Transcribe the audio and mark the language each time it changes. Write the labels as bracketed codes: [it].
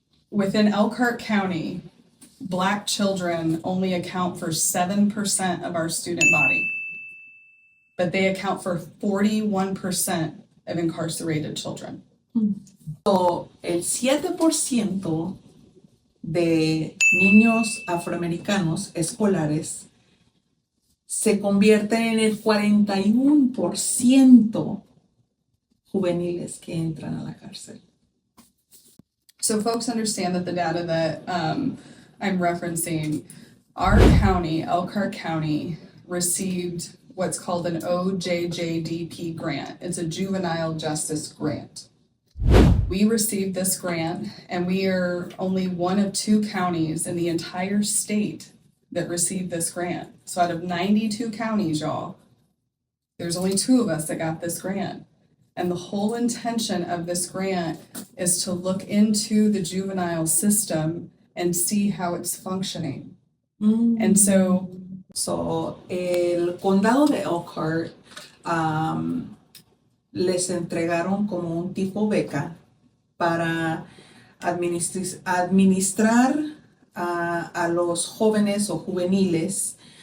[en] Within Elkhart County, Black children only account for 7% of our student body, but they account for 41% of incarcerated children. [es] So, el 7% de niños afroamericanos escolares se convierten en el 41% juveniles que entran a la cárcel. [en] So folks understand that the data that I'm referencing, our county, Elkhart County, received what's called an OJJDP grant. It's a juvenile justice grant. We received this grant, and we are only one of 2 counties in the entire state that received this grant. So out of 92 counties, y'all, there's only 2 of us that got this grant. And the whole intention of this grant is to look into the juvenile system and see how it's functioning. And so [es] el condado de Elkhart les entregaron como un tipo beca para administrar a los jóvenes o juveniles.